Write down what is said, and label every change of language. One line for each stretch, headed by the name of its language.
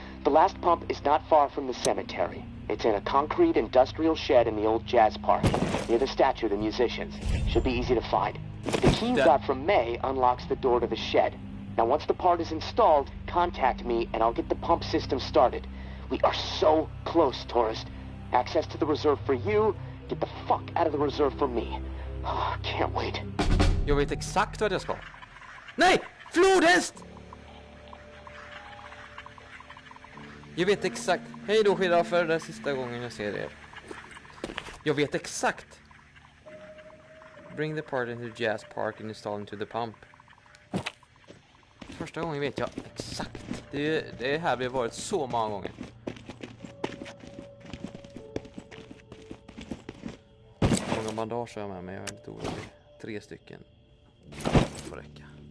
English: The last pump is not far from the cemetery. It's in a concrete industrial shed in the old jazz park, near the statue of the musicians. Should be easy to find. The key you got from May unlocks the door to the shed. Now once the part is installed, contact me and I'll get the pump system started. We are so close, tourist. Access to the reserve for you, get the fuck out of the reserve for me. Oh, can't wait.
Swedish: Jag vet exakt vad jag ska. Nej! Flodhäst! Jag vet exakt. Hej då giraffer, det är sista gången jag ser er. Jag vet exakt.
English: Bring the part into the jazz park and install into the pump.
Swedish: Första gången vet jag exakt. Det är här vi har varit så många gånger. Hur många bandage har jag med mig? Jag är lite orolig. 3 stycken. Det får räcka.